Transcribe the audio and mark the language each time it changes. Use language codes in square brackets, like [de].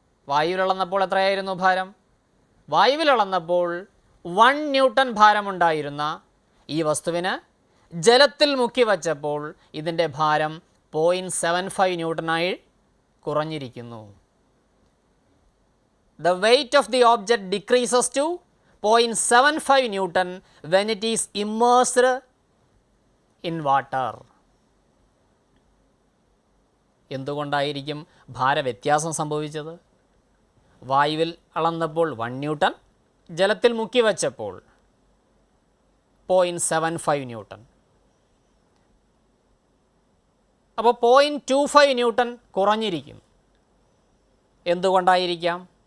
[ml] വായുവിൽ അളന്നപ്പോൾ എത്രയായിരുന്നു ഭാരം? വായുവിൽ അളന്നപ്പോൾ 1 ന്യൂട്ടൺ ഭാരമുണ്ടായിരുന്ന ഈ വസ്തുവിന് ജലത്തിൽ മുക്കി വച്ചപ്പോൾ ഇതിൻ്റെ ഭാരം 0.75 ന്യൂട്ടനായി കുറഞ്ഞിരിക്കുന്നു. [en] The weight of the object decreases to 0.75 Newton when it is immersed in water. [ml] എന്തുകൊണ്ടായിരിക്കും ഭാരവ്യത്യാസം സംഭവിച്ചത്? വായുവിൽ അളന്നപ്പോൾ 1 ന്യൂട്ടൺ, ജലത്തിൽ മുക്കി വച്ചപ്പോൾ 0.75 ന്യൂട്ടൺ. അപ്പോൾ 0.25 ന്യൂട്ടൺ കുറഞ്ഞിരിക്കും. എന്തുകൊണ്ടായിരിക്കാം?